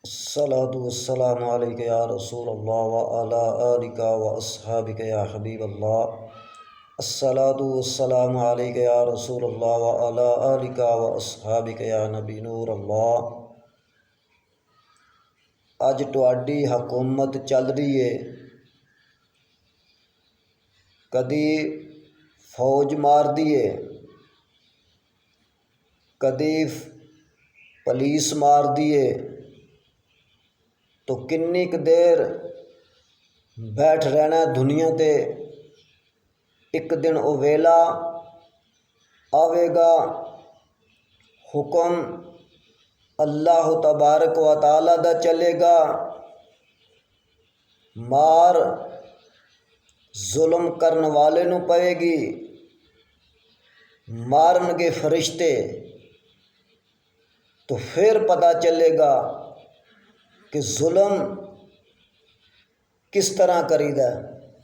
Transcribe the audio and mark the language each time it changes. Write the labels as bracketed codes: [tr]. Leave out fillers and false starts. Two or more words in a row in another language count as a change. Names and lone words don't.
[ar] الصلاة والسلام عليك يا رسول الله و على آلك و أصحابك يا حبيب الله. الصلاة والسلام عليك يا رسول الله و على آلك و أصحابك يا نبي نور الله. [pa] اج تہاڈی حکومت چل رہی ہے، کدی فوج مار دی ہے، کدی پولیس مار دی ہے، تو کنی ک دیر بیٹھ رہنا دنیا تے. ایک دن وہ ویلا آویگا، حکم [ar] الله تبارك وتعالى [pa] دا چلے گا، مار ظلم کرنے والے نوں پئے گی، مارن گے فرشتے. تو پھر پتہ چلے گا کہ ظلم کس طرح کریدا ہے.